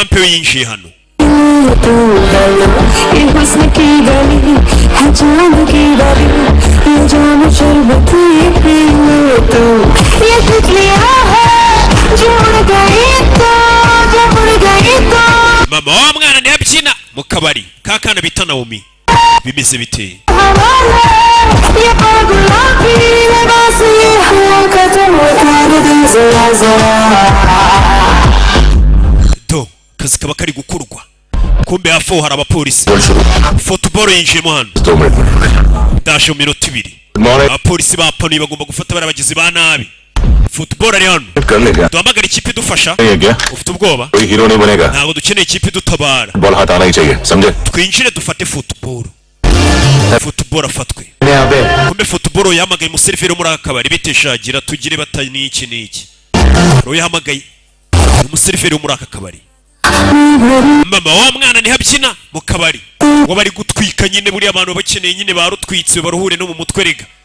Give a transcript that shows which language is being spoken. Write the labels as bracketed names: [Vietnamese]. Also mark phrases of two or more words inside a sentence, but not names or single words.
[Kinyarwanda] yinjiye hano [Hindi] ये हुस्न की गली है जान की गली ये जाम शरबती पी लो तो ये तितलियां है जो उड़ गई तो [Kinyarwanda] mama wa mwana ntiyabyina mu kabari ka kana bita Naomi bimeze biteye [Hindi] ये गुलाबी लिबास ये हवा का चमत्कार दिल जरा जरा [Kinyarwanda] do kazi kaba kari gukurwa kumbe hafi hari abapolisi football yinjiyemo hano dashe mu minota 2 abapolisi bapanuye bagomba gufata barabagizi ba nabi football ari hano duhamagara ikipe idufasha ufite ubwoba ntabwo dukeneye ikipe idutabara twinjire dufate football afatwe kumbe football yahamagaye umuseriveri muri aka kabari biteshagira tugire batani iki n'iki ro yahamagaye umuseriveri muri aka kabari mama wa mwana ntihabyina mu kabari ngo bari gutwika nyine buri abantu bakeneye nyine barutwitse baruhure no mu mutwe rega